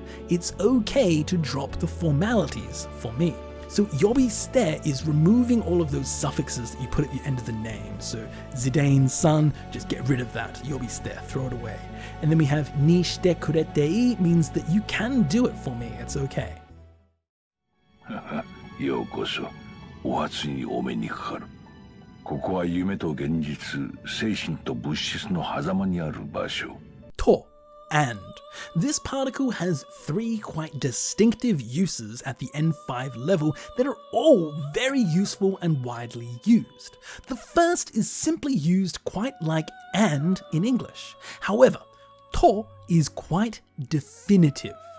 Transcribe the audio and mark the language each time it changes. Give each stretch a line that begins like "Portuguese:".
English: It's okay to drop the formalities for me. So yobiste is removing all of those suffixes that you put at the end of the name. So Zidane's son, just get rid of that. Yobiste, throw it away. And then we have ni shite kurete means that you can do it for me. It's okay.
Japanese: ようこそお初にお目にかかる。ここは夢と現実、精神と物質の狭間にある場所。
English: To and. This particle has three quite distinctive uses at the N5 level that are all very useful and widely used. The first is simply used quite like and in English. However, to is quite definitive.